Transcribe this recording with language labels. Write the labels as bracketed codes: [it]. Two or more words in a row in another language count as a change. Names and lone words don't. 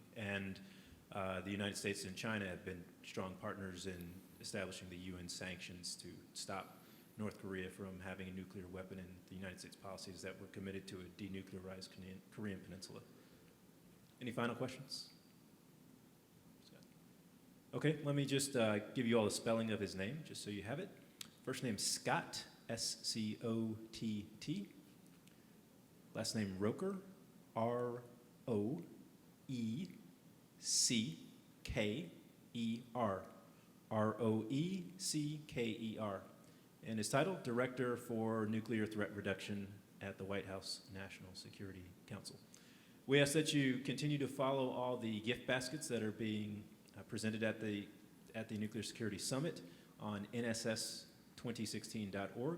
[en] And the United States and China have been strong partners in establishing the UN sanctions to stop North Korea from having a nuclear weapon, and the United States policy is that we're committed to a denuclearized Korean peninsula. Any final questions? Okay, let me just give you all the spelling of his name, just so you have it. First name, Scott, S-C-O-T-T. Last name, Roecker, R-O-E-C-K-E-R. R-O-E-C-K-E-R. And his title, Director for Nuclear Threat Reduction at the White House National Security Council. We ask that you continue to follow all the gift baskets that are being presented at the Nuclear Security Summit on nss2016.org.